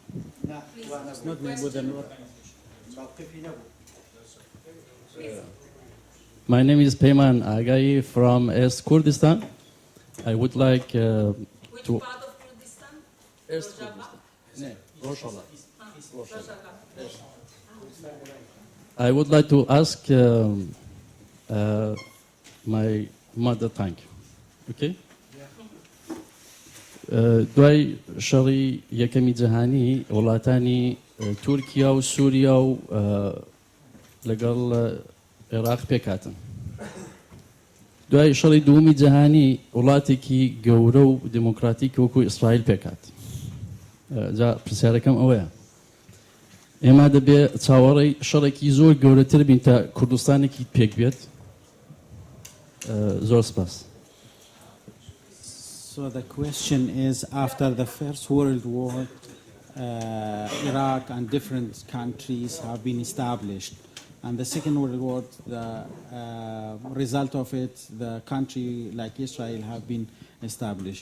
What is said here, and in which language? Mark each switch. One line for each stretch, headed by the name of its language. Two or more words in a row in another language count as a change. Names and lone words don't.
English: My name is Peyman Agai from East Kurdistan. I would like to... Which part of Kurdistan? East Kurdistan. Rojava. I would like to ask my mother tongue. Okay?
Central Kurdish: دوای شەڕی یەکەمی جەهانی وڵاتانی تورکیا و سووریا و لەگەڵ عێراق پێکاتن. دوای شەڕی دووەمی جەهانی وڵاتێکی گەورە و دموکراتیک وەکو ئیسرائیل پێکات. جا پرسیارەکەم ئەوەیە. ئێمە دەبێ چاوەڕێی شەڕێکی زۆر گەورەتر بین تا کوردستانێکی پێک بێت. زۆر سپاس.
English: So the question is, after the First World War, Iraq and different countries have been established. And the Second World War, the result of it, the country like Israel have been established.